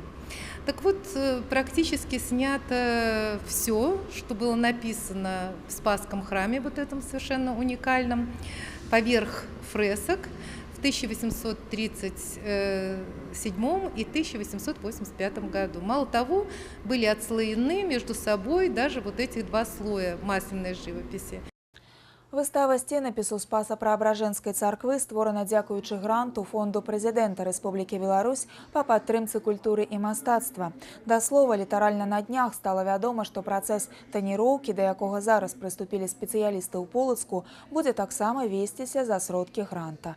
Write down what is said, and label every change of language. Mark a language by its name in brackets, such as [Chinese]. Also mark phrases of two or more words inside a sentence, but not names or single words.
[Russian] Так вот, практически снято все, что было написано в Спасском храме, вот этом совершенно уникальном, поверх фресок в 1837 и 1885 году. Мало того, были отслоены между собой даже вот эти два слоя масляной живописи. [Belarusian] Выстава сценапісу Спаса-Преабражэнскай царквы створана дзякуючы гранту Фонду прэзідэнта Рэспублікі Беларусь па падтрымцы культуры і мастацтва. Да слова, літаральна на днях стала вядома, што працэс таніроўкі, да якога зараз прыступілі спецыялісты ў Полацку, будзе таксама весціся за сродкі гранта.